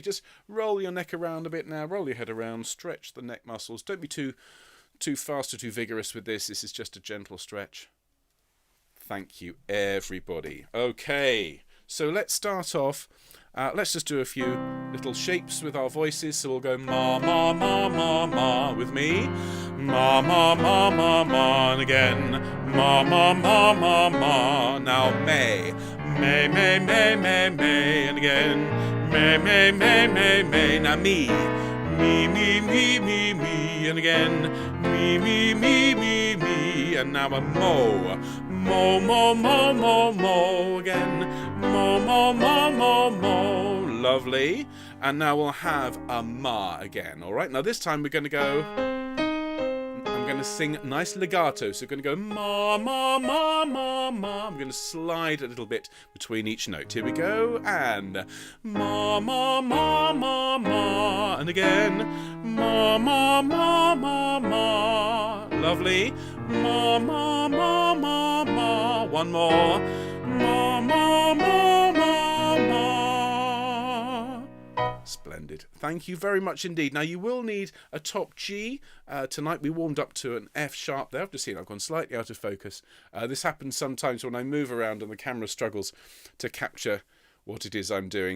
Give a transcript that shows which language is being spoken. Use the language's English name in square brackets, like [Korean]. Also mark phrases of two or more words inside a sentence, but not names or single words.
[English] Just roll your neck around a bit now. Roll your head around. Stretch the neck muscles. Don't be too fast or too vigorous with this. This is just a gentle stretch. Thank you, everybody. Okay, so let's start off. Let's just do a few little shapes with our voices. So we'll go ma, ma, ma, ma, ma with me. Ma, ma, ma, ma, ma. And again, ma, ma, ma, ma, ma. Now may, may, may, may, may, may. And again, may, may, may, may, may. Now me, me, me, me, me, me. And again, me, me, me, me, me. And now a mo. Mo, mo, mo, mo, mo. Again, mo, mo, mo, mo, mo. Lovely. And now we'll have a ma again. All right. Now this time we're going to go. I'm going to sing nice legato. So we're going to go ma, ma, ma, ma, ma. I'm going to slide a little bit between each note. Here we go. And ma, ma, ma, ma, ma. And again, ma, ma, ma, ma, ma. Lovely. Ma, ma, ma, ma, ma. One more. Ma, ma, ma, ma, ma. Splendid. Thank you very much indeed. Now you will need a top G. Tonight we warmed up to an F sharp there. I've just seen I've gone slightly out of focus. This happens sometimes when I move around and the camera struggles to capture what it is I'm doing.